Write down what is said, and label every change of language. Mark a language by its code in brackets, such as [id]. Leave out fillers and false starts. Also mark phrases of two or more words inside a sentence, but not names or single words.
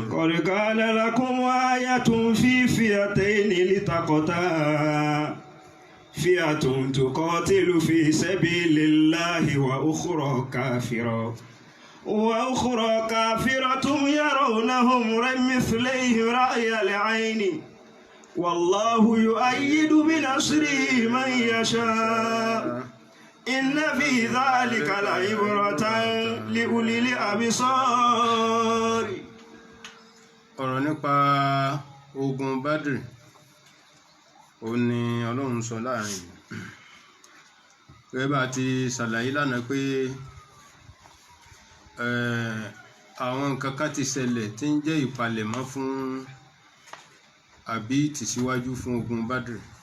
[ar] قد كان لكم آية في فئتين التقتا فئة تقاتل في سبيل الله وأخرى كافرة يرونهم مثليه رأي العين والله يؤيد بنصره من يشاء إن في ذلك لعبرة لأولي الأبصار. [yo] ọ̀rọ̀ nípa ogun Badri ó ní Ọlọ́run sọ láàrin gẹ́gẹ́ bá ti ṣàlàyé lánàá pé àwọn nǹkan kan ti ṣẹlẹ̀ tí ń jẹ́ ìpalẹ̀mọ́ fún àbí ìtìsíwájú fún ogun Badri.